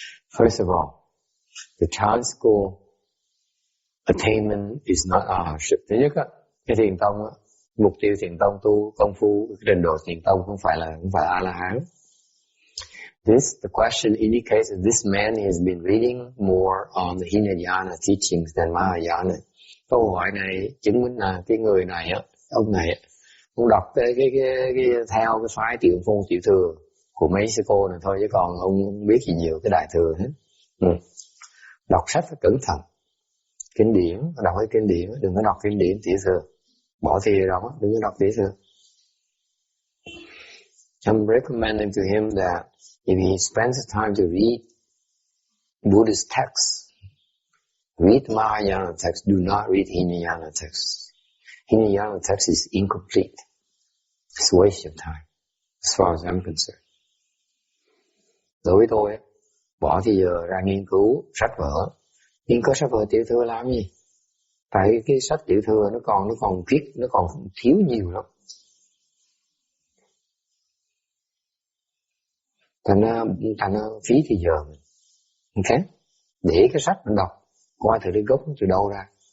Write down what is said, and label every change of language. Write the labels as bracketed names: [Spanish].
[English] First of all, the chance school attainment is not arhatship. [Vietnamese] Thứ nhất á, cái thiền tông á, mục tiêu thiền tông tu công phu, cái trình độ thiền tông không phải A La Hán. [English] The question indicates that this man has been reading more on the Hinayana teachings than Mahayana. [Vietnamese] Câu hỏi này chứng minh là cái người này á, ông này á, ông đọc cái theo cái phái tiểu phong tiểu thừa của mấy sư cô này thôi, chứ còn ông không biết gì nhiều cái đại thừa hết. Đọc sách phải cẩn thận. Kinh điển, đọc cái kinh điển, đừng có đọc kinh điển tiểu thừa. Bỏ thì đó, đừng có đọc tiểu thừa. [English] I'm recommending to him that if he spends time to read Buddhist texts, Read Mahayana text, do not read Hinayana text. Hinayana text is incomplete. It's a waste of time, as far as I'm concerned. [Vietnamese] Đối với tôi, bỏ thì giờ ra nghiên cứu sách vở. Nghiên cứu sách vở tiểu thừa làm gì? Tại cái sách tiểu thừa nó còn viết, nó còn thiếu nhiều lắm. Thành ra phí thì giờ mình. Ok? Để cái sách mình đọc, coi thử cái gốc nó từ đâu ra.